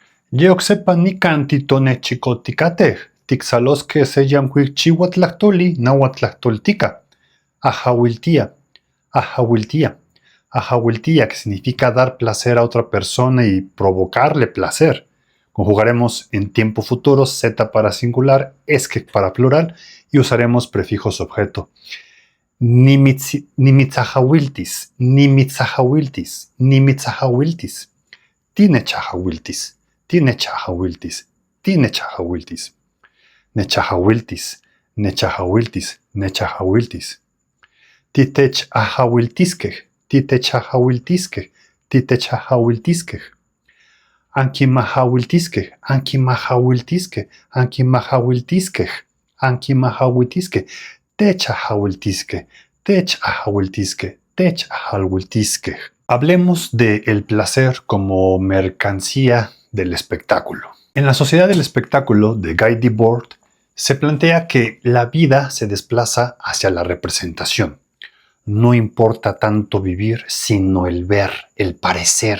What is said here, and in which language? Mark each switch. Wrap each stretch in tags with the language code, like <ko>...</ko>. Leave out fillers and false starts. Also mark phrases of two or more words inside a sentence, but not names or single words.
<nah>Yeocsepa nicanti tonechikoticatej, tixalosque seyamhuichiuatlahtoli nahuatlahtoltica. Ajauiltía, ajauiltía, ajauiltía,</nah> <es>que significa dar placer a otra persona y provocarle placer. Conjugaremos en tiempo futuro z para singular, esque para plural y usaremos prefijos objeto.</es> <nah>Nimitzahahuiltis, nimitzahahuiltis, nimitzahahuiltis. Tinechahahuiltis, tinechahahuiltis, tinechahahuiltis. Nechahahuiltis, nechahahuiltis, nechahahuiltis. Titechahahuiltiskej, titechahahuiltiskej, titechahahuiltiskej. Ankimahahuiltiskej, ankimahahuiltiskej, ankimahahuiltiskej, ankimahahuiltiskej. Techahahuiltiskej, techahahuiltiskej, techahahuiltiskej.</nah> <es>Hablemos de el placer como mercancía del espectáculo. En la sociedad del espectáculo de Guy Debord se plantea que la vida se desplaza hacia la representación. No importa tanto vivir, sino el ver, el parecer.</es>